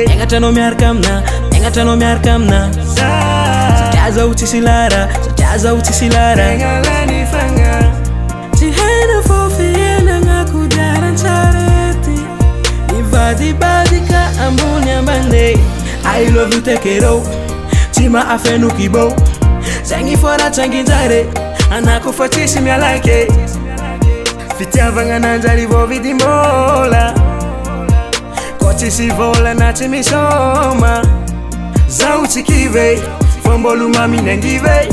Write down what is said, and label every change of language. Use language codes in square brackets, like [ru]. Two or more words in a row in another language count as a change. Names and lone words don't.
[mg] Egnatrano miaraka amina, egnatrano miaraka amina. Satria zaho tsisy lara, satria zaho tsisy lara. Tegna lany fagna, tsy haina fô fiainagna kodiaran-tsarety. Nivadibadika ambony ambane. [en] I love you [mg] tekero, tsy maafeno kibo. Zegny fôra tsanginjare, anako fa tsisy mialake. Fitiavagna nanjary vao vidimbola, koa tsisy vola na tsy misoma. Zaho tsy kivy, fô mbôlo mamina angive.